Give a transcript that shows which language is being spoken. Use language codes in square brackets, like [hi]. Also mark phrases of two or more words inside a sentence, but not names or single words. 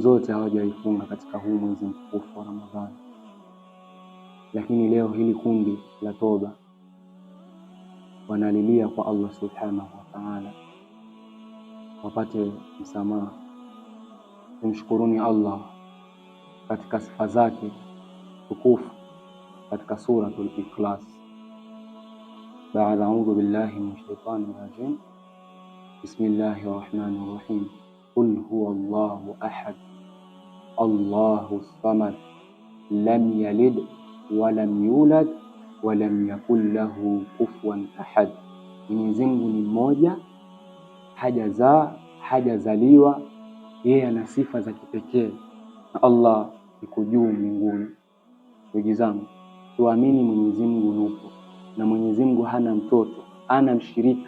[sw] zote hawajaifunga katika huu mwezi mtukufu wa Ramadhani, lakini leo hili kundi la toba wanalilia kwa Allah [ar] سبحانه وتعالى [sw] wapate msamaha. Tumshukuruni Allah katika sifa zake tukufu katika suratul Ikhlas. [ar] Baada أعوذ بالله من الشيطان الرجيم. بسم الله الرحمن الرحيم. قل هو الله أحد، الله الصمد، لم يلد ولم يولد ولم يكن له كفوا أحد. [sw] Mwenyezi Mungu ni mmoja, hajazaa, hajazaliwa, yeye ana sifa za kipekee, na Allah yuko juu mbinguni. Ndugu zangu, tuamini Mwenyezi Mungu yupo, na Mwenyezi Mungu hana mtoto, hana mshirika.